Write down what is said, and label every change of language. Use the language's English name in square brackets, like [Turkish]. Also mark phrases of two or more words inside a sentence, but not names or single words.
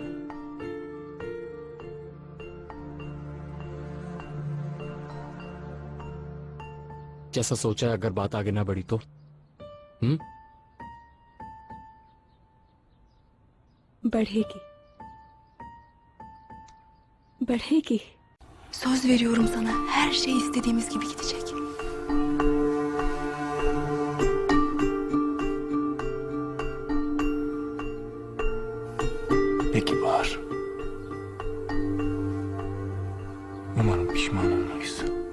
[Hindi] जैसा सोचा है, अगर बात आगे ना बढ़ी तो बढ़ेगी, बढ़ेगी। [Turkish] Söz veriyorum sana, her şey istediğimiz gibi gidecek. Peki Bahar. Umarım pişman olmayız.